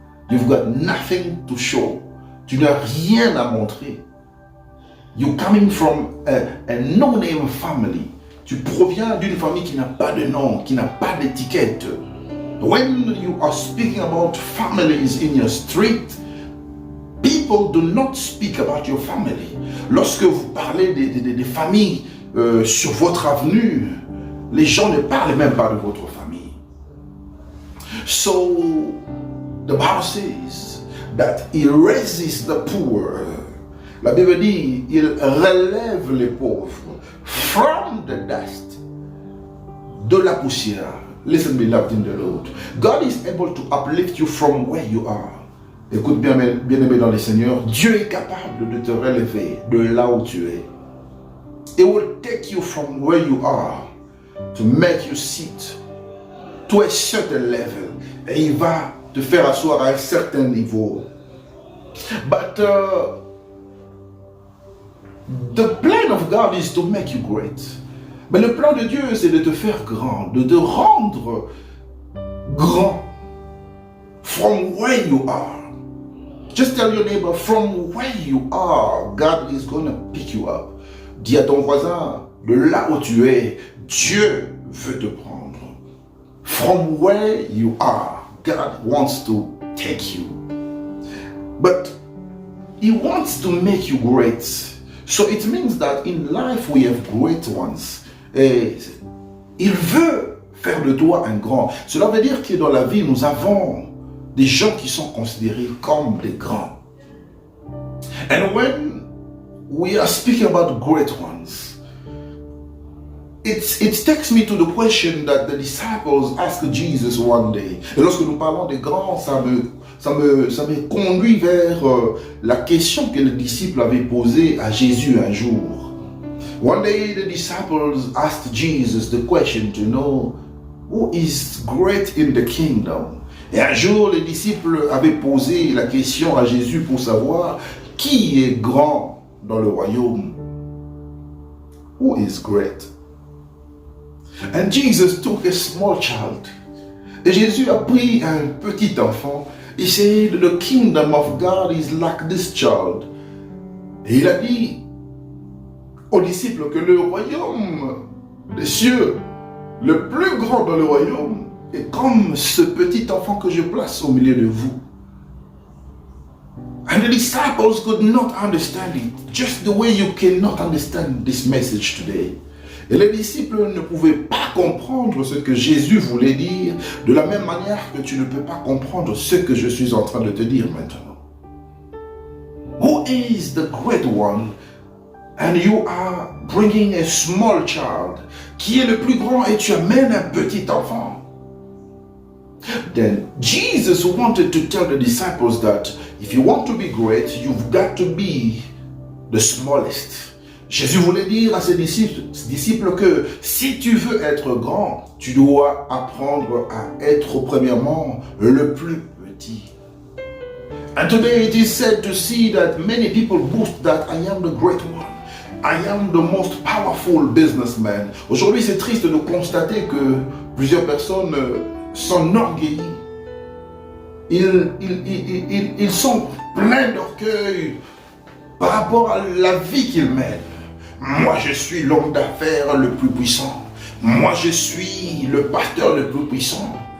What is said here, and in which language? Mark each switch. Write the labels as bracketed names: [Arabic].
[English] You've got nothing to show. [French] Tu n'as rien à montrer. [English] You're coming from a no-name family. [French] Tu proviens d'une famille qui n'a pas de nom, qui n'a pas d'étiquette. [English] When you are speaking about families in your street, people do not speak about your family. [French] Lorsque vous parlez des familles sur votre avenue, les gens ne parlent même pas de votre famille. [English] So, the Bible says that He raises the poor. [French] La Bible dit, il relève les pauvres [English] from the dust, [French] de la poussière. [English] Listen, beloved in the Lord. God is able to uplift you from where you are. [French] Écoute bien-aimé dans le Seigneur, Dieu est capable de te relever de là où tu es. [English] It will take you from where you are to make you sit to a certain level. [French] Et il va te faire asseoir à un certain niveau. [English] But the plan of God is to make you great. [French] Mais le plan de Dieu, c'est de te faire grand, de te rendre grand [English] from where you are. Just tell your neighbor, from where you are, God is going to pick you up. [French] Dis à ton voisin, de là où tu es, Dieu veut te prendre. [English] From where you are, God wants to take you. But He wants to make you great. So it means that in life we have great ones. [French] Et il veut faire de toi un grand. Cela veut dire que dans la vie, nous avons des gens qui sont considérés comme des grands. [English] And when we are speaking about great ones, it takes me to the question that the disciples asked Jesus one day. [French] Et lorsque nous parlons des grands, ça me conduit vers la question que les disciples avaient posée à Jésus un jour. [English] One day the disciples asked Jesus the question to know who is great in the kingdom. [French] Et un jour, les disciples avaient posé la question à Jésus pour savoir qui est grand dans le royaume. [English] Who is great? And Jesus took a small child. [French] Et Jésus a pris un petit enfant. [English] He said, the kingdom of God is like this child. [French] Et il a dit aux disciples que le royaume des cieux, le plus grand dans le royaume, est comme ce petit enfant que je place au milieu de vous. [English] And the disciples could not understand it, just the way you cannot understand this message today. [French] Et les disciples ne pouvaient pas comprendre ce que Jésus voulait dire de la même manière que tu ne peux pas comprendre ce que je suis en train de te dire maintenant. [English] Who is the great one? And you are bringing a small child. [French] Qui est le plus grand et tu amènes un petit enfant? [English] Then Jesus wanted to tell the disciples that if you want to be great, you've got to be the smallest. [French] Jésus voulait dire à ses disciples que si tu veux être grand, tu dois apprendre à être premièrement le plus petit. [English] And today it is sad to see that many people boast that I am the great one. I am the most powerful businessman. [French] Aujourd'hui, c'est triste de constater que plusieurs personnes s'enorgueillissent. Ils sont pleins d'orgueil par rapport à la vie qu'ils mènent. Moi, je suis l'homme d'affaires le plus puissant. Moi, je suis le pasteur le plus puissant.